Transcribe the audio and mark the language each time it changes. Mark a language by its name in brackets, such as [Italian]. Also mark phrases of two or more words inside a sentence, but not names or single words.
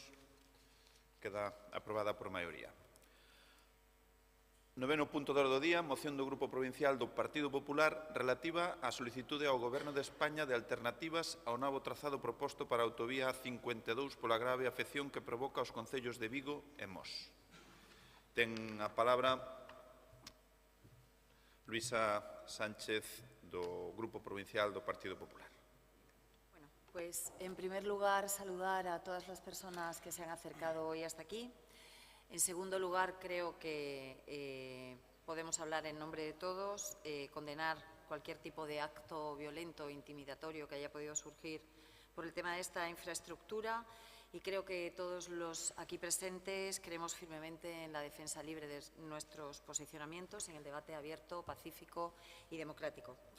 [Galician] Queda aprobada por maioría. Noveno punto de orde do día, moción do Grupo Provincial do Partido Popular relativa á solicitude ao Goberno de España de alternativas ao novo trazado proposto para a autovía A52 pola grave afección que provoca os concellos de Vigo e Mos. Ten a palabra Luisa Sánchez do Grupo Provincial do Partido Popular. [Spanish] Bueno, pues en primer lugar saludar a todas las personas que se han acercado hoy hasta aquí. En segundo lugar, creo que podemos hablar en nombre de todos, condenar cualquier tipo de acto violento o intimidatorio que haya podido surgir por el tema de esta infraestructura, y creo que todos los aquí presentes creemos firmemente en la defensa libre de nuestros posicionamientos, en el debate abierto, pacífico y democrático.